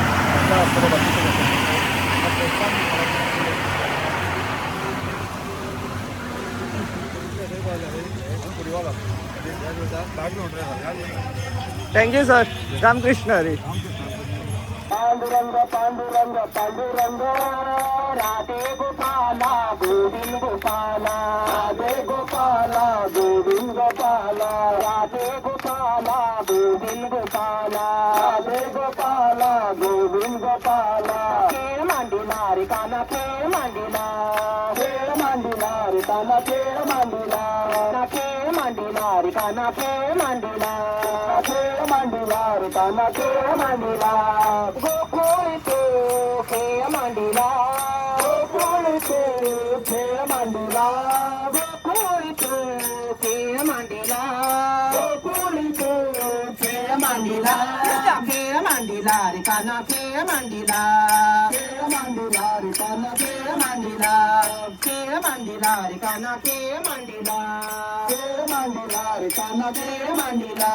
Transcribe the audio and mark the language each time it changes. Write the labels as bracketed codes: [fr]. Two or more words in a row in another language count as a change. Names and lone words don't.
[en] thank you sir. [mr] रामकृष्ण हरी. पांडुरंग पांडुरंग पांडुरंग राधे गोपाला गोविंद गोपाला राधे गोपाला गोविंद गोपाला राधे गोपाला गोविंद गोपाला राधे गोपाला गोविंद गोपाला. खेळ मांडिला रे काना खेळ मांडिला खेळ मांडिला रे काना खेळ मांडिला खेळ मांडिला रे काना खेळ मांडिला खेळ मांडिला रे काना खेळ मांडिला. गोकुळ तो खेळ मांडिला गोकुळ तो खेळ मांडिला गोकुळ तो खेळ मांडिला गोकुळ तो खेळ मांडिला खेळ मांडिला रे काना खेळ मांडिला खेळ मांडिला रे काना खेळ मांडिला खेळ मांडिला रे काना खेळ मांडिला खेळ मांडिला रे काना खेळ मांडिला.